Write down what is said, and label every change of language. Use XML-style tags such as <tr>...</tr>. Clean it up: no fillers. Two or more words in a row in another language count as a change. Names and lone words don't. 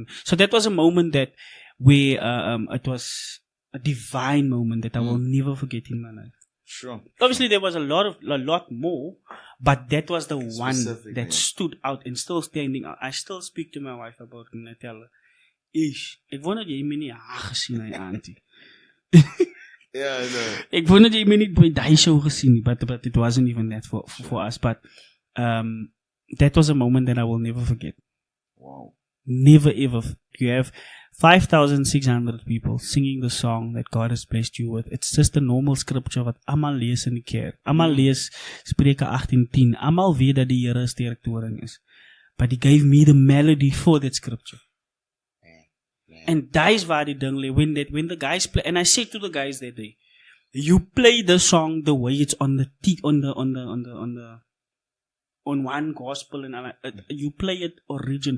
<en>So that was a moment that where it was a divine moment that I will never forget in my life. Sure. Obviously, there was a lot more, but that was the one that stood out and still standing out. I still speak to my wife about it and I tell her, "Ish,</en> <af>ek wou net jy my nie haar gesien het, auntie."</af> <en>Yeah, I know.</en> <af>Ek wou net jy my nie by die show gesien nie,</af> <en>but it wasn't even that for us. But that was a moment that I will never forget. Wow. Never ever. You have 5,600 people singing the song that God has blessed you with. It's just a normal scripture</en> <af>wat almal lees in die kerk. Almal lees Spreuke 18:10. Almal weet dat die Here 'n sterk toring is.</af> <en>But he gave me the melody for that scripture. And that is why the ding lay. When the guys play, and I said to the guys that day, you play the song the way it's on one gospel, and you play it original.</en>